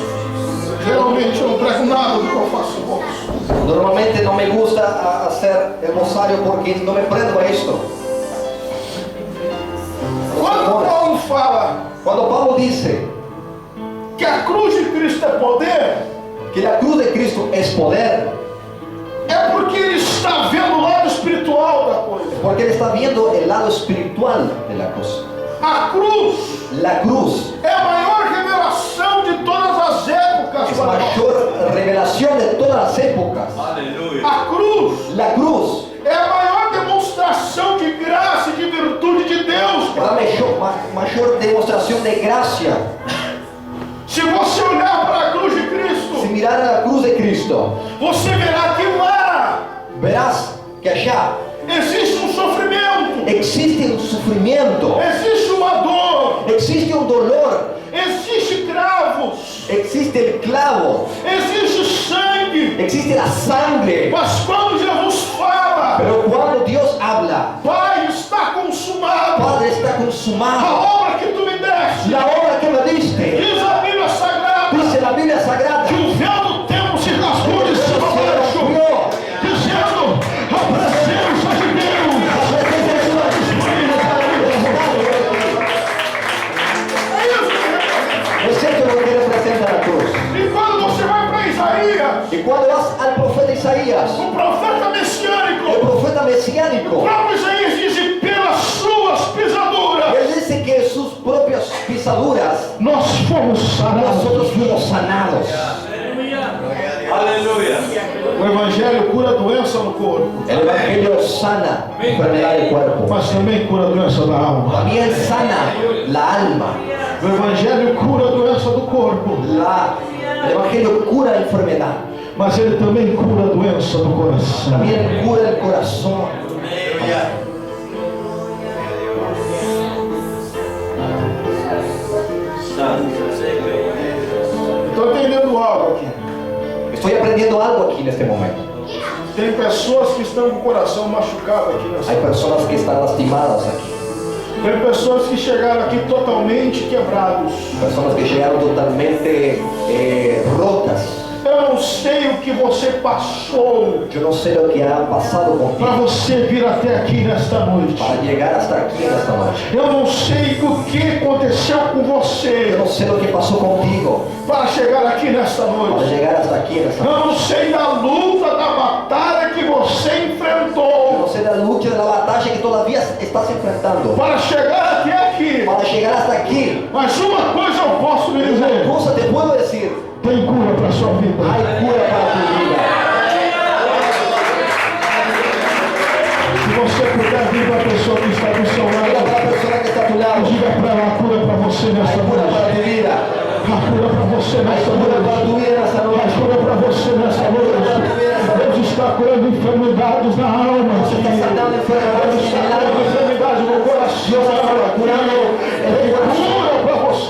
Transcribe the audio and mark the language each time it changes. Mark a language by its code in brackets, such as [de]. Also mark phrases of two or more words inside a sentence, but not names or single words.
[pt] Geralmente eu não prego nada do que eu faço esboço. [es] Normalmente no me gusta hacer el rosario porque no me prendo a esto. [pt] Quando Paulo fala [es] Cuando Pablo dice [pt] que a cruz de Cristo é poder, [es] que la cruz de Cristo es poder, [pt] é porque ele está vendo o lado espiritual da coisa. [es] porque él está viendo el lado espiritual de la cruz. [pt] A cruz [es] La cruz [pt] é a maior revelação de todas as épocas. [es] es [pt] para nós. [es] mayor revelación de todas las épocas. [pt] A cruz [es] La cruz [pt] é a maior demonstração de graça e de virtude de Deus. [es] es la mayor demostración de gracia. [pt] Se você olhar para a cruz de [es] Si [pt] Cristo, [es] mirar a la cruz de Cristo, [pt] você verá que lá [es] verás que allá [pt] existe um sofrimento, [es] existe un sufrimiento, [pt] existe uma dor, [es] existe un dolor, [pt] existe cravos, [es] existe el clavo, [pt] existe sangue. [es] existe la sangre. [pt] Mas quando Jesus fala, [es] Pero cuando Dios habla, [pt] Pai, está consumado, [es] Padre, está [pt] a [es] consumado. [pt] obra que tu me deste, [es] La obra que me diste, [pt] diz a Bíblia Sagrada, [es] dice la Biblia Sagrada, [pt] que o véu do templo se rasgou de cima a [es] se [pt] baixo, [es] rompió. [pt] dizendo a presença de Deus. [es] La presencia de Dios disponible para mí. [pt] É isso. [es] Es cierto lo que representa la cruz. [pt] E quando você vai para Isaías, [es] Y cuando vas al profeta Isaías, [pt] o profeta [es] el [pt] messiânico, [es] profeta [pt] o [es] mesiánico, [pt] próprio Isaías diz, e pelas suas pisaduras, [es] él dice que sus propias pisaduras [pt] nós fomos sanados. [es] nosotros fuimos sanados. [pt] O Evangelho cura a doença no corpo, [es] El Evangelio sana enfermedad del cuerpo. [pt] mas também cura a doença da alma. [es] También sana la alma. [pt] O Evangelho cura a doença do corpo, [es] El Evangelio cura la enfermedad. [pt] mas ele também cura a doença do coração. [es] También cura el corazón. [pt] Estou entendendo algo aqui. [es] Estoy aprendiendo algo aquí en este momento. [pt] Tem pessoas que estão com o coração machucado aqui nessa. [es] Hay personas que están lastimadas aquí. [pt] Tem pessoas que chegaram aqui totalmente quebrados. [es] Personas que llegaron totalmente rotas. [pt] Eu não sei o que que você passou [es] Yo no sé lo que ha pasado [pt] para [es] contigo [pt] você vir até aqui nesta noite. [es] para llegar hasta aquí en esta noche. [pt] Eu não sei o que aconteceu com [es] Yo [pt] você [es] no sé lo que pasó contigo [pt] para chegar aqui nesta [es] para [pt] noite. [es] llegar hasta aquí en esta [pt] Eu [es] noche. [pt] não sei da luta, da batalha que você [es] Yo [pt] enfrentou [es] no sé la lucha, de la batalla que todavía estás enfrentando [pt] para chegar até aqui. [es] para llegar hasta aquí. [pt] Mas uma coisa eu posso lhe [es] Una [pt] dizer: [es] cosa te puedo decir, [pt] tem cura para sua vida. [es] hay cura para tu vida. [pt] Se você puder vir para a pessoa que está do seu [es] Mira [pt] lado, [es] para la persona que está a tu lado, [pt] diga para ela: a cura para você nesta [es] hay cura para [pt] noite. [es] tu vida. [pt] A cura para você [es] Hay [pt] nesta [es] cura para tu [pt] noite. [es] vida en esta [pt] A [es] noche. [pt] cura para você nesta noite. Deus está curando enfermidades na alma. [es] Está sanando [pt] Deus [es] enfermedades [pt] está [es] en el [pt] curando [es] alma. [pt] enfermidades no coração. [es] Curando [pt] Tem cura para você.